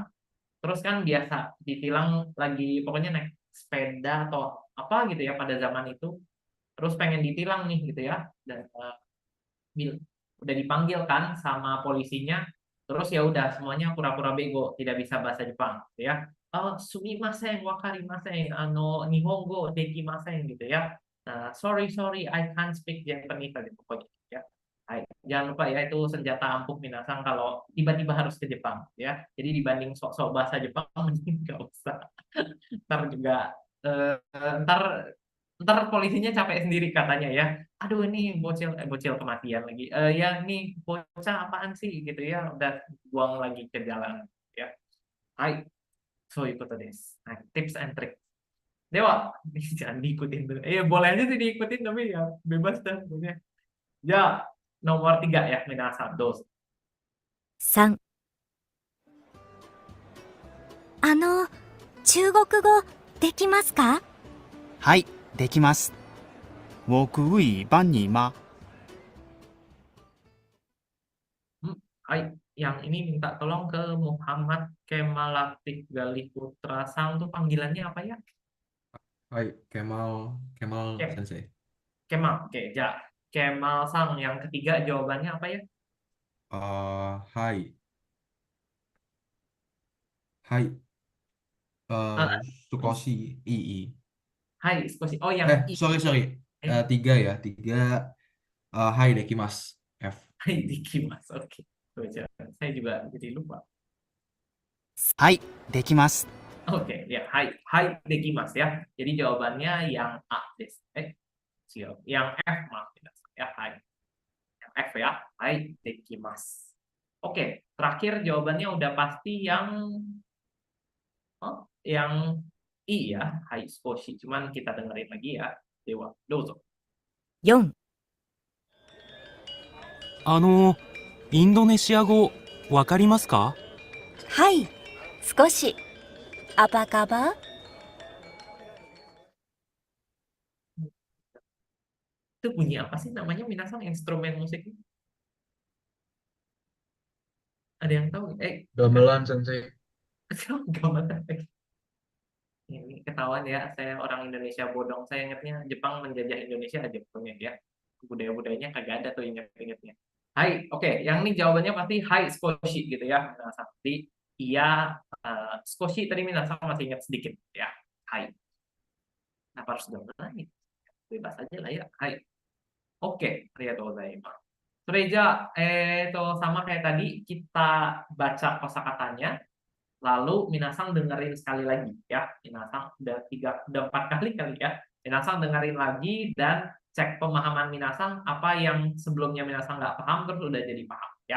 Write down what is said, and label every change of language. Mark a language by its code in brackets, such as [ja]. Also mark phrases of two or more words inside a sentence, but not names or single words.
[id] Terus kan biasa ditilang lagi pokoknya naik sepeda atau apa gitu ya pada zaman itu. Terus pengen ditilang nih gitu ya. Dan udah dipanggil kan sama polisinya. Terus ya udah semuanya pura-pura bego, tidak bisa bahasa Jepang gitu ya. [ja] すみません、わかりません、日本語できません [id] gitu ya. Nah, [en] sorry, I can't speak Japanese [id] tadi pokoknya ya. Hai, jangan lupa ya itu senjata ampuh minasan kalau tiba-tiba harus ke Jepang ya. Jadi dibanding sok-sok bahasa Jepang mending nggak usah. Ntar juga ntar polisinya capek sendiri katanya ya. Aduh ini bocil kematian lagi. Ya nih bocah apaan sih gitu ya. Udah buang lagi ke jalan ya. Hai, so ikutin desu. Nah, [en] tips and trick. [id] Dewa, jangan diikutin tuh. Boleh aja sih diikutin tapi ya bebas dah pokoknya. Ya, nomor 3 ya, [ja] みなさん、どうぞ. 3、中国語できますか？はい、できます。 [zh] 我可以帮你吗？ [id] Hai, yang ini minta tolong ke Muhammad Kemal Latif Galih Putra Sang tuh panggilannya apa ya? Hai, Kemal Sensei. Kemal, oke, ya. Kemal Sang yang ketiga jawabannya apa ya? [ja] はい。少し II. Hai, Sukoshi. Oh, yang [id] Sorry. 3 ya. 3. [ja] はいできます. [id] F. [ja] はいできます. [id] Oke. Saya juga jadi lupa. [ja] はい、できます。 [id] Oke, ya, [ja] はいできます [id] ya. Jadi jawabannya yang A des. Yang F maaf ya, hai. Yang F ya, [ja] はいできます. [id] Oke, terakhir jawabannya udah pasti yang I ya, [ja] はい少し. [id] Cuman kita dengerin lagi ya. Dewa, dozo. 4、 [ja] インドネシア語わかりますか？はい、少し。 [id] Apa kabar? Itu bunyi apa sih namanya minasan instrumen musiknya? Ada yang tahu? Gamelan Sensei. Gamelan. Ini ketahuan ya, saya orang Indonesia bodong. Saya ingatnya Jepang menjajah Indonesia aja pokoknya ya. Budaya-budayanya kagak ada tuh ingat-ingatnya. Hai, oke. [ja] Yang ini jawabannya pasti はい少し. [id] Minasan. Jadi iya, Sukoshi tadi minasan masih ingat sedikit ya. Hai. Kenapa harus gamelan? Bebas aja lah ya. Hai. Oke, [ja] ありがとうございます. [id] Sureja, sama kayak tadi kita baca kosakatanya. Lalu minasan dengerin sekali lagi ya. Minasan udah 4 kali ya. Minasan dengerin lagi dan cek pemahaman minasan apa yang sebelumnya minasan nggak paham terus udah jadi paham ya.